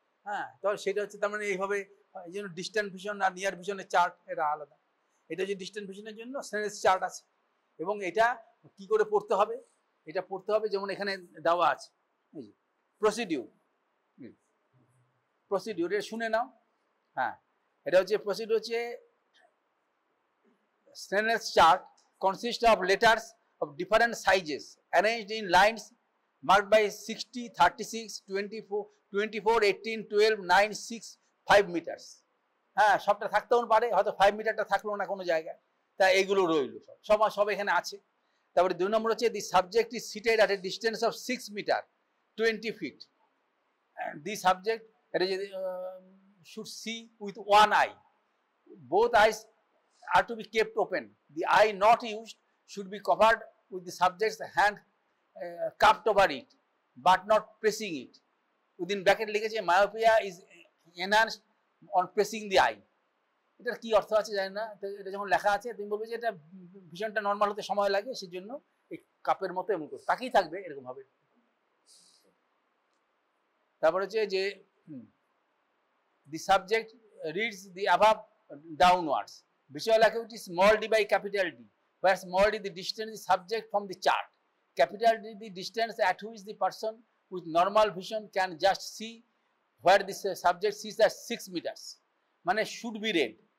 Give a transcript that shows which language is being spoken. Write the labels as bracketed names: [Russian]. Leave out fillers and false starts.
[Bangla] হ্যাঁ, তাহলে সেটা হচ্ছে তার মানে এইভাবে, এই জন্য ডিস্ট্যান্ট ভিশন আর নিয়ার ভিশনের চার্ট এটা আলাদা। এটা যে ডিস্ট্যান্ট ভিশনের জন্য স্নেলস চার্ট আছে, এবং এটা কি করে পড়তে হবে, এটা পড়তে হবে যেমন এখানে দেওয়া আছে প্রসিডিউর, এটা শুনে নাও। হ্যাঁ, এটা হচ্ছে প্রসিডিউর হচ্ছে [English] Snell's chart consists of letters of different sizes arranged in lines marked by 60, 36, 24, 24, 18, 12, 9, 6, 5 meters. [Bangla] হ্যাঁ, সবটা থাকতেও পারে, হয়তো 5 মিটারটা থাকলো না কোনো জায়গায়, তা এইগুলো রইলো সব এখানে আছে। তারপরে 2 নম্বর হচ্ছে [English] The subject is seated at a distance of 6 metre 20 feet. The subject [Bangla] এটা যদি [English] should see with one eye. Both eyes are to be kept open. The eye not used should be covered with the subject's hand cupped over it, but not pressing it. Within bracket [Bangla] লিখেছে [English] myopia is enhanced on pressing the eye. [Bangla] এটার কি অর্থ আছে জানি না, এটা যখন লেখা আছে তুমি বলবে যে এটা ভিশনটা নর্মাল হতে সময় লাগে, সেজন্য এই কাপের মতো এমন করে তাকিয়ে থাকবে এরকম ভাবে। তারপর হচ্ছে যে [English] the subject reads the above downwards. Visual acuity small d by capital D, where small d the distance is subject from the chart, capital D the distance at which the person with normal vision can just see where the subject sees at 6 meters. [Bangla] মানে [English] should be read.